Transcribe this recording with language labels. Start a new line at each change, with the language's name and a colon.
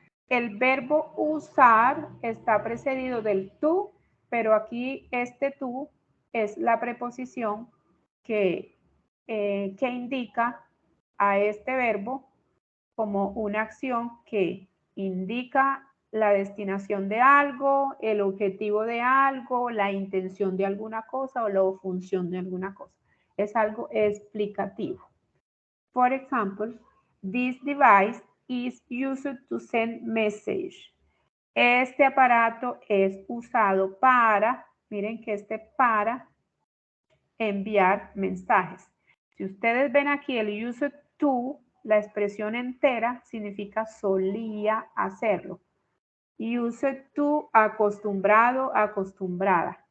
Spanish: El verbo usar está precedido del to, pero aquí este to es la preposición que indica a este verbo como una acción que indica la destinación de algo, el objetivo de algo, la intención de alguna cosa o la función de alguna cosa. Es algo explicativo.
English: For example, this device is used to send message.
Spanish: Este aparato es usado para, miren que para enviar mensajes. Si ustedes ven aquí el used to, la expresión entera significa solía hacerlo. Used to, acostumbrado, acostumbrada.